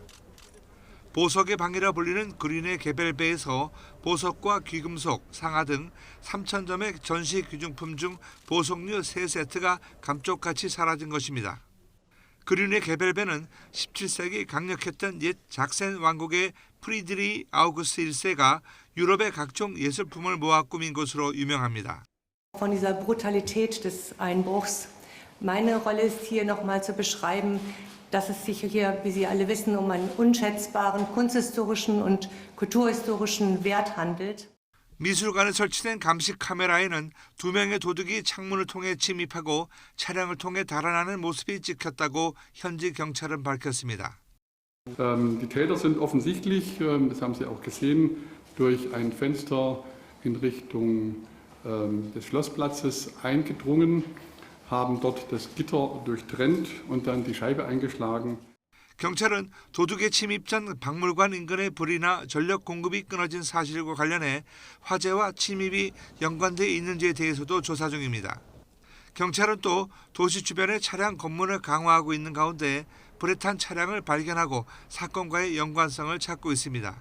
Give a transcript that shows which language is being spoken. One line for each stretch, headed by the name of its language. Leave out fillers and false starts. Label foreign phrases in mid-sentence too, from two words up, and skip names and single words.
Korean: 보석의 방이라 불리는 그린의 개벨베에서 보석과 귀금속, 상아 등 3,000점의 전시 귀중품 중 보석류 3세트가 감쪽같이 사라진 것입니다. 그린의 개벨베는 17세기 강력했던 옛 작센 왕국의 프리드리 아우구스트 1세가 유럽의 각종 예술품을 모아 꾸민 것으로 유명합니다.
German: Von dieser Brutalität des Einbruchs. Meine Rolle ist hier nochmal zu beschreiben, dass es sich hier, wie Sie alle wissen, um einen unschätzbaren kunsthistorischen und kulturhistorischen Wert handelt.
Korean: 미술관에 설치된 감식 카메라에는 2명의 도둑이 창문을 통해 침입하고 차량을 통해 달아나는 모습이 찍혔다고 현지 경찰은 밝혔습니다.
German: Die Täter sind offensichtlich, das haben Sie auch gesehen, durch ein Fenster in Richtung des Schlossplatzes eingedrungen, haben dort das Gitter durchtrennt und dann die Scheibe eingeschlagen.
Korean: 경찰은 도둑의 침입 전 박물관 인근의 불이나 전력 공급이 끊어진 사실과 관련해 화재와 침입이 연관돼 있는지에 대해서도 조사 중입니다. 경찰은 또 도시 주변의 차량 검문을 강화하고 있는 가운데 불에 탄 차량을 발견하고 사건과의 연관성을 찾고 있습니다.